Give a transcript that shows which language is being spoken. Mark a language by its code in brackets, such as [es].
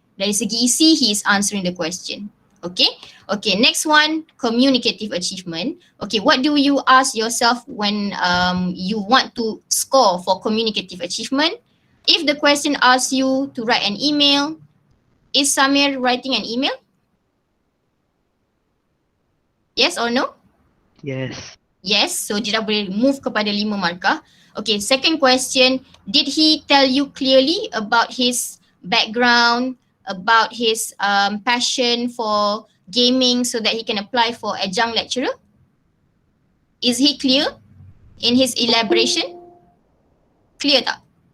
[en] Dari segi isi, he is answering the question. Okay. Okay, next one, communicative achievement. Okay, what do you ask yourself when you want to score for communicative achievement? If the question asks you to write an email, is Samir writing an email? Yes or no? Yes. [ms] Yes, so dia dah boleh move kepada 5 markah. [en] Okay, second question, did he tell you clearly about his background, about his passion for gaming so that he can apply for adjunct lecturer? Is he clear in his elaboration? Clear tak?